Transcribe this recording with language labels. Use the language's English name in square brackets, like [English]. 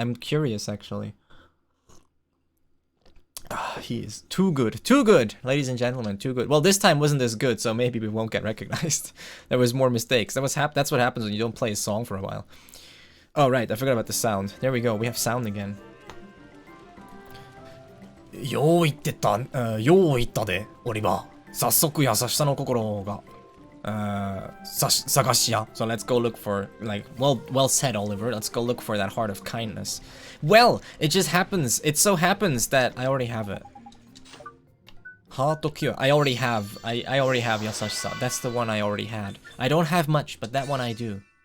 [English] I'm curious actually. He is too good, ladies and gentlemen, too good. Well, this time wasn't as good, so maybe we won't get recognized. There was more mistakes. That's what happens when you don't play a song for a while. Oh right, I forgot about the sound. There we go. We have sound again. [Japanese] よう言ってた、よう言ったで、オリバー。早速優しさの心が、探しや。 [English] So let's go look for, like, well said, Oliver. Let's go look for that heart of kindness. Well, it just happens. It so happens that I already have it. Heart of cure. I already have 優しさ. That's the one I already had. I don't have much, but that one I do.